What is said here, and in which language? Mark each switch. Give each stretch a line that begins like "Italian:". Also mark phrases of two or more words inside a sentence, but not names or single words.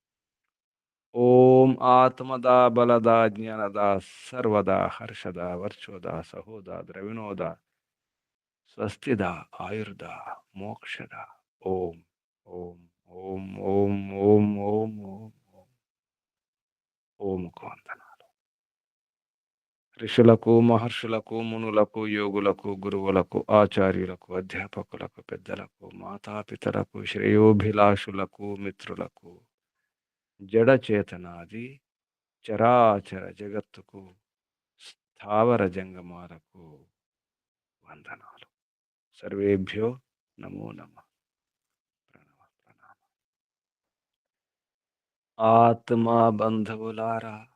Sanskrit: ओम आत्मदा बलदा ज्ञानदा सर्वदा हर्षदा वर्चोदा सहोदा द्रविणोदा स्वस्तिदा आयुर्दा मोक्षदा ओम ओम ओम ओम ओम ओम ओम ओम
Telugu: ఓం వందనాలు ఋషులకు మహర్షులకు మునులకు యోగులకు గురువులకు ఆచార్యులకు అధ్యాపకులకు పెద్దలకు మాతాపితలకు శ్రేయోభిలాషులకు మిత్రులకు జడ చేతనాది చరాచర జగత్తుకు స్థావర జంగమాలకు వందనాలు
Sanskrit: సర్వేభ్యో నమో నమః
Telugu: ప్రణవ ప్రణామ ఆత్మా బంధువులారా